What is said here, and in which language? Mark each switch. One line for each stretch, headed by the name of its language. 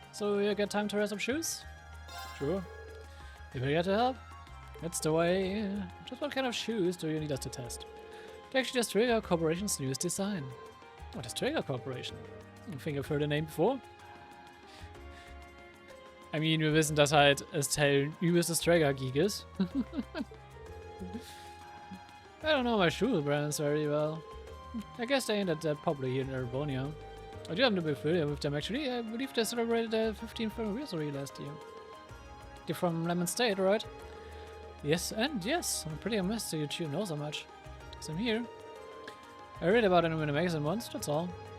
English: So you get time to wear some shoes? Sure. If you get to help, that's the way. Just what kind of shoes do you need us to test? Actually, das Traeger Corporation's newest design. What is Traeger Corporation? I think I've heard the name before. I mean,
German: wir wissen, dass halt Estelle ein übelstes Traeger-Geek ist.
English: I don't know my shoe brands very well. I guess they ain't that popular here in Erebonia. I do happen to be familiar with them actually. I believe they celebrated their 15th anniversary last year. They're from Lemon State, right? Yes, and yes. I'm pretty amazed that you two know so much. So I'm here. I read about them in a magazine once, that's all.